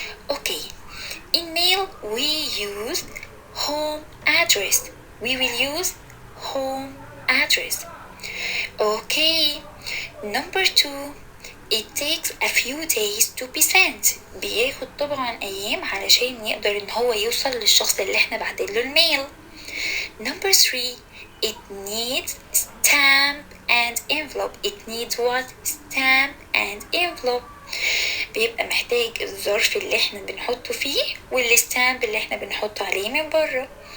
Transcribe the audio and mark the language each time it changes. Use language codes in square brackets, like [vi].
[en] Okay. In mail, we use home address. We will use home address. Okay. Number two, it takes a few days to be sent. [ar] بياخد طبعا أيام علشان يقدر إن هو يوصل للشخص اللي احنا بعتله الميل. [en] Number three, it needs stamp and envelope. It needs what? Stamp and envelope. [ar] بيبقى محتاج الظرف اللي احنا بنحطه فيه والستامب اللي احنا بنحطه عليه من بره.